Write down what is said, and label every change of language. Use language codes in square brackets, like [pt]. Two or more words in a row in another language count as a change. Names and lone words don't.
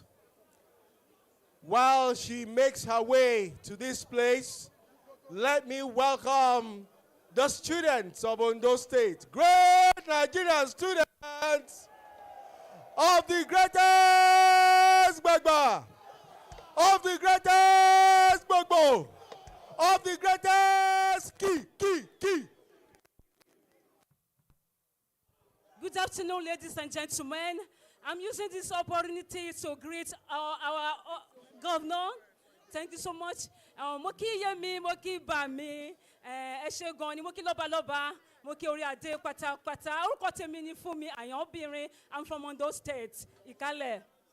[en] While she makes her way to this place, let me welcome the students of Ondo State, great Nigerian students of the greatest Gbagba, of the greatest Gbogbo, of the greatest Ki. Good afternoon, ladies and gentlemen. I'm using this opportunity to greet our governor. Thank you so much. [yo] Moki Yemi, Moki Bami, Eshegoni, Moki Loba, Moki Oriade, Pata, Orúkọ tèmi ni Fúnmi Ayọ̀bìnrin. [en] I'm from Ondo State, Ìkálẹ̀.